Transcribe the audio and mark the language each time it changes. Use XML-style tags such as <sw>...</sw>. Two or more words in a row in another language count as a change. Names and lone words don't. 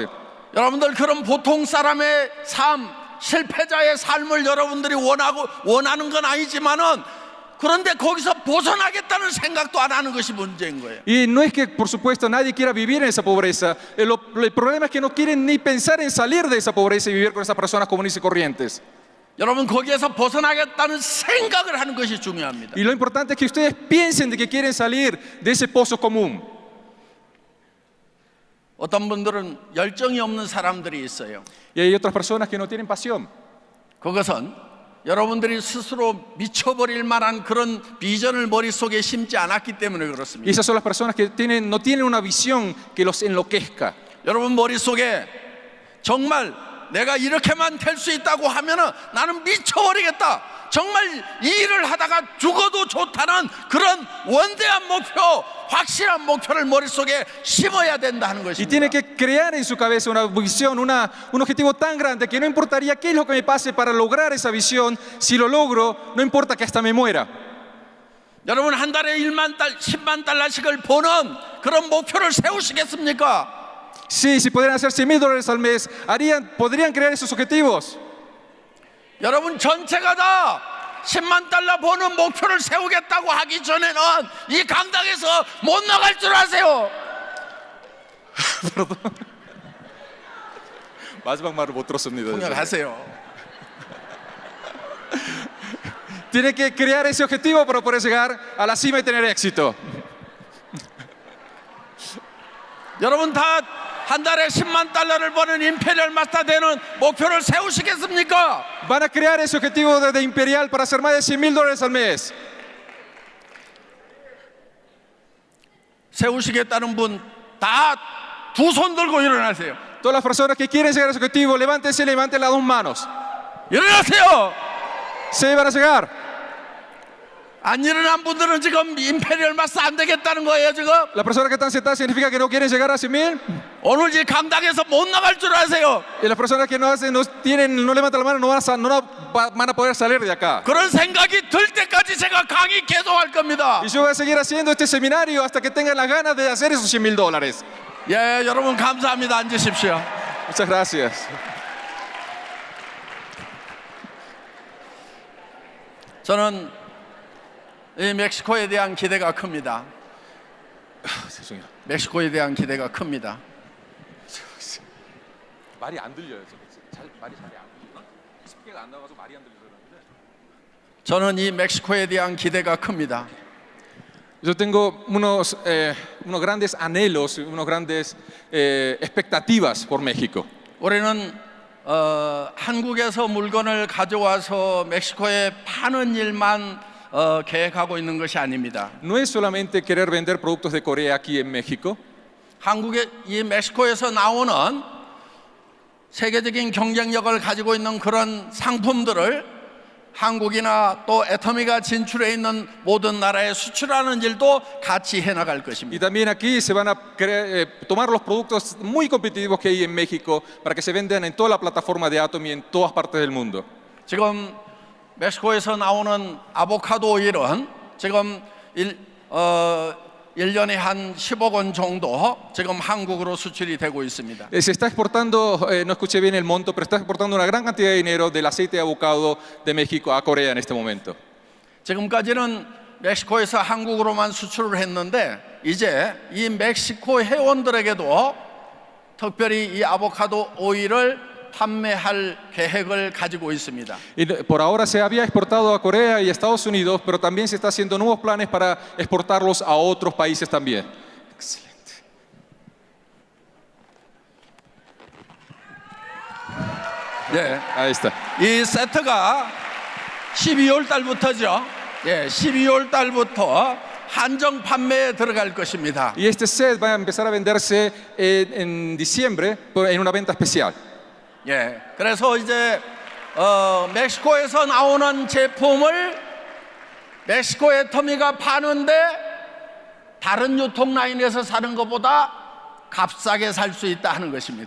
<ko>여러분들 그런 보통 사람의 삶, 실패자의 삶을 여러분들이 원하는 건 아니지만은 그런데 거기서 벗어나겠다는 생각도 안 하는 것이 문제인 거예요.</ko> <es>Y no es que, por supuesto, nadie quiera vivir en esa pobreza. El problema es que no quieren ni pensar en salir de esa pobreza y vivir con esas personas comunes y corrientes.</es> <ko>여러분, 거기에서 벗어나겠다는 생각을 하는 것이 중요합니다.</ko> <es>Y lo importante es que ustedes piensen de que quieren salir de ese pozo común.</es> <ko>어떤 분들은 열정이 없는 사람들이 있어요.</ko> <es>Y hay otras personas que no tienen pasión.</es> <ko>그것은 여러분들이 스스로 미쳐버릴 만한 그런 비전을 머릿속에 심지 않았기 때문에</ko> <es>Y</es> <ko>그렇습니다.</ko> <es>esas son las personas que no tienen una visión que los enloquezca.</es> <ko>여러분 머릿속에 정말 내가 이렇게만 될 수 있다고 하면은 나는 미쳐버리겠다, 정말 이 일을 하다가 죽어도 좋다는 그런 원대한 목표, 확실한 목표를 머릿속에 심어야 된다는</ko> <es>Y</es> <ko>것입니다.</ko> <es>tiene que crear en su cabeza una visión, un objetivo tan grande que no importaría qué es lo que me pase para lograr esa visión. Si lo logro, no importa que hasta me muera.</es> <ko>여러분 한 달에 10만 달러씩을 버는 그런 목표를 세우시겠습니까?</ko> <es>Sí, si pudieran hacer $100,000 al mes, podrían crear esos objetivos.</es> <ko>여러분 전체가 다 10만 달러 버는 목표를 세우겠다고 하기 전에는 이 강당에서 못 나갈 줄 아세요. 마지막 말을 못 들었습니다. 통역하세요.</ko> <es>Tiene que crear ese objetivo para poder llegar a la cima y tener éxito.</es> <ko>여러분 다 한 달에 10만 달러를 버는</ko> <en>Imperial Master</en> <ko>되는 목표를 세우시겠습니까?</ko> <es>Van a crear ese objetivo de Imperial para hacer más de $100,000 al mes.</es> <ko>세우시겠다는 분 다 두 손 들고 일어나세요.</ko> <es>Todas las personas que quieren llegar a ese objetivo, levántense y levanten las dos manos.</es> <ko>일어나세요.</ko> <es>Se van a llegar.</es> <ko>안 일어난 분들은 지금</ko> <en>Imperial Master</en> <ko>안 되겠다는 거예요. 지금</ko> <es>Las personas que están sentadas significa que no quieren llegar a 100,000.</es> <ko>오늘 이 강당에서 못 나갈 줄 아세요.</ko> <es>Y las personas que no hacen, no levantan la mano, van a poder salir de acá.</es> <ko>그런 생각이 들 때까지 제가 강의 계속할 겁니다.</ko> <es>Y yo voy a seguir haciendo este seminario hasta que tengan las ganas de hacer esos $100,000.</es> <ko>예, 여러분 감사합니다. 앉으십시오.</ko> <es>Muchas gracias.</es> <ko>저는 이 멕시코에 대한 기대가 큽니다. 죄송해요. 멕시코에 대한 기대가 큽니다. 말이 안 들려요. 말이 잘 안 들려요. 스피커가 안 나와서 말이 안 들려서 그러는데. 저는 이 멕시코에 대한 기대가 큽니다.</ko> <es>Yo tengo unos grandes anhelos, unos grandes expectativas por México.</es> <ko>우리는 한국에서 물건을 가져와서 멕시코에 파는 일만 계획하고 있는 것이 아닙니다.</ko> <es>No es solamente querer vender productos de Corea aquí en México.</es> <ko>한국의 이 멕시코에서 나오는 세계적인 경쟁력을 가지고 있는 그런 상품들을 한국이나 또 애터미가 진출해 있는 모든 나라에 수출하는 일도 같이 해나갈</ko> <es>Y</es> <ko>것입니다.</ko> <es>también aquí se van a tomar los productos muy competitivos que hay en México para que se vendan en toda la plataforma de Atomy en todas partes del mundo.</es> <ko>지금 멕시코에서 나오는 아보카도 오일은 지금 1년에 한 10억 원 정도 지금 한국으로 수출이 되고 있습니다.</ko> <es>Se está exportando, no escuché bien el monto, pero está exportando una gran cantidad de dinero del aceite de avocado de México a Corea en este momento.</es> <ko>지금까지는 멕시코에서 한국으로만 수출을 했는데 이제 이 멕시코 회원들에게도 특별히 이 아보카도 오일을 판매할 계획을 가지고 있습니다.</ko> <es>Y por ahora se había exportado a Corea y a Estados Unidos, pero también se está haciendo nuevos planes para exportarlos a otros países también. Excelente.</es> <ko>네,</ko> <es>Ahí está.</es> <ko>이 세트가 12월 달부터죠. 예, 12월 달부터 한정 판매에 들어갈 것입니다.</ko> <es>Y este set va a empezar a venderse en diciembre en una venta especial.</es> <ko>예, 그래서 이제 멕시코에서 나오는 제품을 멕시코 애터미가 파는데 다른 유통 라인에서 사는 것보다 값싸게 살 수 있다 하는 것입니다.</ko>